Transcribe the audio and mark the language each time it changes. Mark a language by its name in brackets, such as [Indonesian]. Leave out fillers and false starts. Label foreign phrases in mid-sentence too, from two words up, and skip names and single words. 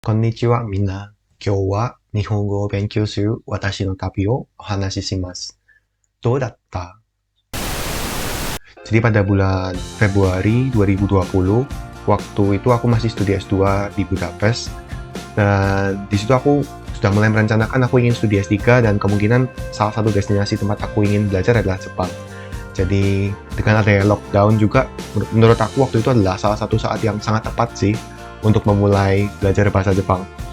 [Japanese] こんにちは、みんな。今日は日本語を勉強する私の旅をお話しします. Dodatta? [Indonesian] Jadi pada bulan Februari 2020, waktu itu aku masih studi S2 di Budapest, dan di situ aku sudah mulai merencanakan aku ingin studi S3, dan kemungkinan salah satu destinasi tempat aku ingin belajar adalah Jepang. Jadi dengan adanya lockdown juga, menurut aku waktu itu adalah salah satu saat yang sangat tepat sih untuk memulai belajar bahasa Jepang.